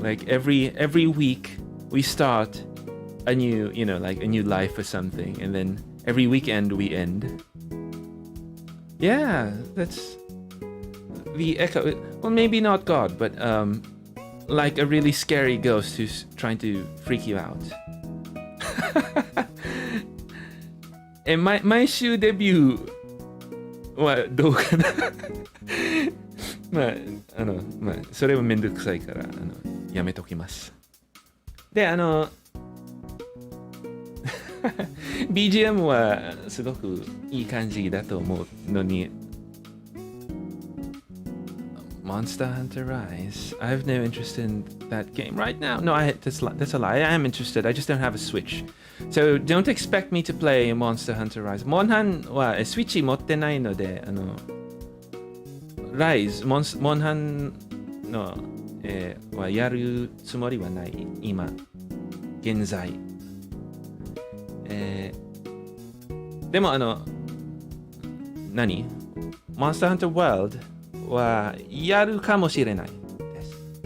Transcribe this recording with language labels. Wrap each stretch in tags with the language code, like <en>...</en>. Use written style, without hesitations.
<en>Like every week we start a new, like a new life or something, and then every weekend we end. Yeah, the echo, well, maybe not God, but like a really scary ghost who's trying to freak you out.</en> <ja>毎週デビューはどうかなそれはめんどくさいからやめときます。で、BGM はすごくいい感じだと思うのに、</ja> <en>Monster Hunter Rise. I have no interest in that game right now. No, that's a lie. I am interested. I just don't have a Switch. So don't expect me to play Monster Hunter Rise.</en> <ja>モンハンはスイッチ持ってないので、Rise、モンハンの、はやるつもりはない、今、現在。でもMonster Hunter World はやるかもしれないです。</ja>